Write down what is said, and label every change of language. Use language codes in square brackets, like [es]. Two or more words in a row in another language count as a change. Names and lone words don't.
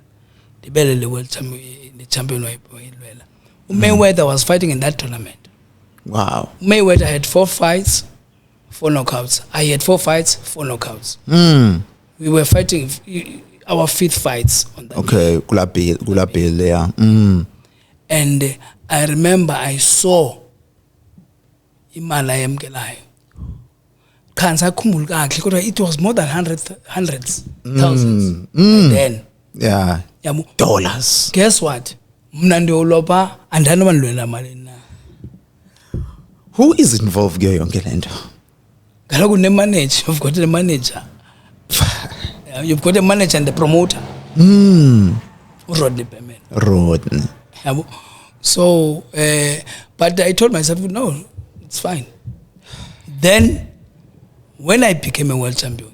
[en] The world champion, the champion. Mayweather was fighting in that tournament. Wow. Mayweather had 4 fights, 4 knockouts. I had 4 fights, 4 knockouts. We were fighting our 5th fights on that. Okay, Gulabil, yeah. And I remember I saw [xh] imali ayemkelayo. [en] It was more than hundreds, thousands. Then. Yeah. Dollars. Guess what? [xh] Mna ndiyolopa andinoma ndilwela malini na. [en] Who is involved [xh] kuyo yonke lento? Kaloku ne-manager, [en] you've got a manager. You've got a manager and the promoter. Rodney Berman. Rodney. So, but I told myself, no, it's fine. Then, when I became a world champion,